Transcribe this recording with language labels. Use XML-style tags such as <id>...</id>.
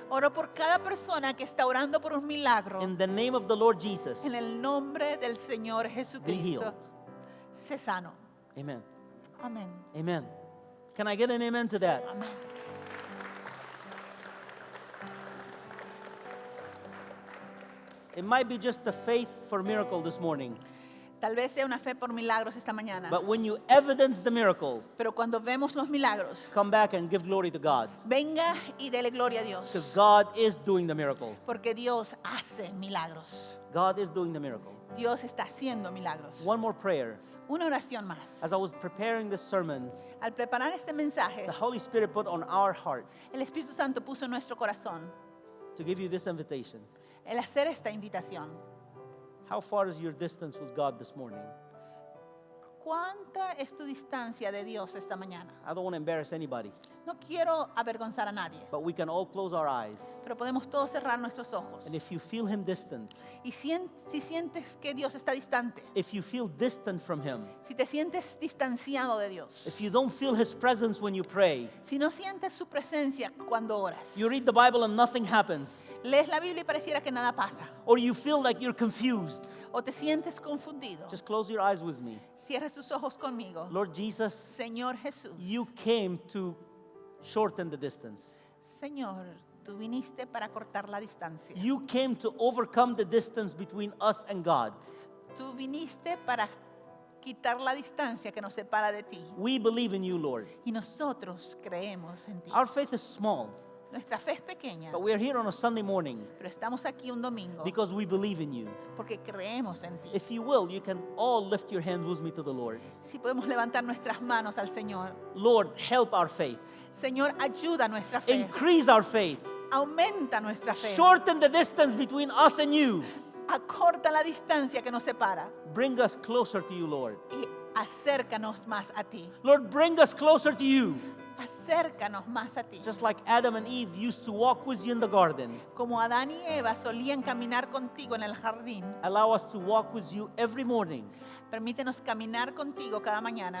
<es>Oro por cada persona que está orando por un milagro.</es> <en>In the name of the Lord Jesus.</en> <es>En el nombre del Señor</es> <en>Be</en> <es>Jesucristo.</es> <en>healed.</en> <es>Sé sano.</es> <en>Amen.</en> <es>Amén.</es> <en>Amen. Can I get an amen to that?</en> <es>Amén.</es> <en>It might be just a faith for miracle this morning.</en> <es>Tal vez sea una fe por milagros esta mañana.</es> <en>But when you evidence the miracle,</en> <es>Pero cuando vemos los milagros,</es> <en>come back and give glory to God.</en> <es>venga y dele gloria a</es> <en>Because</en> <es>Dios.</es> <en>God is doing the miracle.</en> <es>Porque Dios hace milagros.</es> <en>God is doing the miracle.</en> <es>Dios está haciendo milagros.</es> <en>One more prayer.</en> <es>Una oración más.</es> <en>As I was preparing this sermon,</en> <es>Al preparar este mensaje,</es> <en>the Holy Spirit put on our heart</en> <es>el Espíritu Santo puso en nuestro corazón</es> <en>to give you this invitation.</en> <es>el hacer esta invitación.</es> <en>How far is your distance with God this morning?</en> <es>¿Cuánta es tu distancia de Dios esta mañana?</es> <en>I don't want to embarrass anybody,</en> <es>No quiero avergonzar a nadie,</es> <en>but we can all close our eyes.</en> <es>pero podemos todos cerrar nuestros ojos.</es> <en>And if you feel Him distant,</en> <es>Y si sientes que Dios está distante,</es> <en>if you feel distant from Him,</en> <es>si te sientes distanciado de Dios,</es> <en>if you don't feel His presence when you pray,</en> <es>si no sientes su presencia cuando oras,</es> <en>you read the Bible and nothing happens,</en> <es>lees la Biblia y pareciera que nada pasa,</es> <en>or you feel like you're confused,</en> <es>o te sientes confundido,</es> <en>just close your eyes with me.</en> <es>cierra tus ojos conmigo.</es> <en>Lord Jesus,</en> <es>Señor Jesús,</es> <en>you came to shorten the distance.</en> <es>Señor, tú viniste para cortar la distancia.</es> <en>You came to overcome the distance between us and God.</en> <es>Tú viniste para quitar la distancia que nos separa de ti.</es> <en>We believe in you, Lord.</en> <es>Y nosotros creemos en ti.</es> <en>Our faith is small,</en> <es>Nuestra fe es pequeña,</es> <en>but we're here on a Sunday morning</en> <es>pero estamos aquí un domingo</es> <en>because we believe in you.</en> <es>porque creemos en ti.</es> <en>If you will, you can all lift your hands with me to the Lord.</en> <es>Si podemos levantar nuestras manos al Señor.</es> <en>Lord, help our faith.</en> <es>Señor, ayuda nuestra fe.</es> <en>Increase our faith.</en> <es>Aumenta nuestra fe.</es> <en>Shorten the distance between us and you.</en> <es>Acorta la distancia que nos separa</es> <en>Bring us closer to you, Lord.</en> <es>y acércanos más a ti.</es> <en>Lord, bring us closer to you.</en> <es>Acércanos más a ti.</es> <en>Just like Adam and Eve used to walk with you in the garden,</en> <es>Como Adán y Eva solían caminar contigo en el jardín,</es> <en>allow us to walk with you every morning,</en> <es>permítenos caminar contigo cada mañana,</es>